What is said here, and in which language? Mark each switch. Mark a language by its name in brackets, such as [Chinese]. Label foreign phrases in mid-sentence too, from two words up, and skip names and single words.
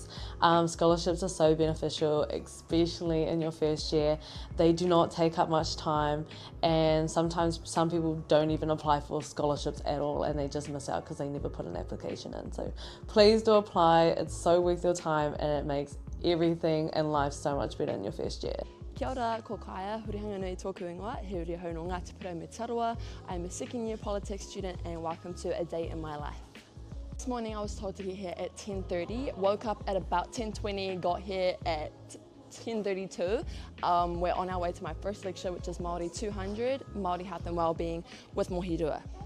[English] Scholarships are so beneficial, especially in your first year. They do not take up much time, and sometimes some people don't even apply for scholarships at all and they just miss out because they never put an application in. So please do apply, it's so worth your time and it makes everything in life so much better in your first year. [Māori] Kia ora, ko Kaya, hurihanga nui tōku ingoa, he uri hau no Ngāti Porou me Tarua. [English] I'm a second year politics student and welcome to a day in my life. This morning I was told to get here at 10:30, woke up at about 10:20, got here at 10:32. We're on our way to my first lecture, which is Māori 200, Māori Health and Wellbeing with Mohirua.